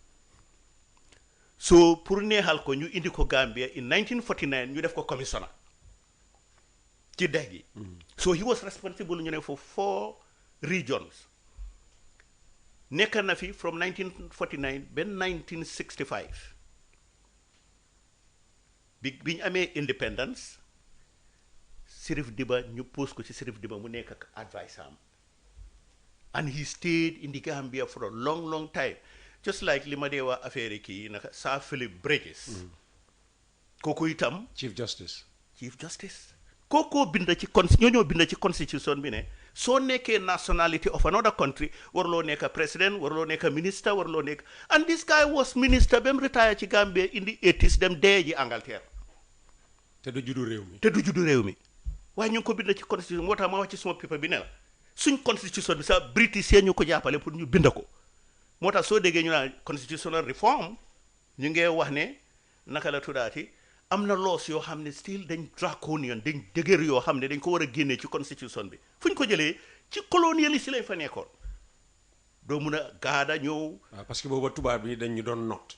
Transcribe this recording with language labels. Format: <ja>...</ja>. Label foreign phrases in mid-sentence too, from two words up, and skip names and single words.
<wo>so pour neexal ko ñu indi ko Gambia in 1949 ñu def ko commissioner ci dex gi</wo> <en>so he was responsible</en> <wo>ñu ne</wo> <en>for 4 regions</en> <wo>nekk na fi from 1949 ba 1965 bi ñu amee independence Sirif Diba ñu pose ko ci Sirif Diba mu nekk ak advice am</wo> <en>and he stayed in the Gambia for a long time just like</en> <wo>li ma dee wax affaire kii naka Sir Philip Bridges kooku itam</wo> <en>Chief Justice</en> <wo>chief justice kookoo bind ci ñoo bind ci constitution bi ne soo nekkee</wo> <en>nationality of another country</en> <wo>warloo nekk president warloo nekk minister warloo nekk</wo> <en>and this guy was minister</en> <wo>ba mu retire ci Gambia</wo> <en>in the 80s</en> <wo>dem dee ji Angleterre te du juddu réew mi waaye ñu ngi ko bind ci constitution moo tax ma wax ci suma paper bi ne la suñ constitution bi sax British ñu ko jàppale pour ñu bind ko moo tax soo déggee ñu naan</wo> <en>constitutional reform</en> <wo>ñu ngee wax ne naka la tuddaati am na laws yoo xam ne still dañ draconian dañ dëgër yoo xam ne dañ ko war a génnee ci constitution bi fu ñu ko jëlee ci colonialiste lañ fa nekkoon doo mun a gaada ñëw. waaw</wo> <fr>parce que</fr> <wo>booba tubaab yi dañ ñu doon not.</wo>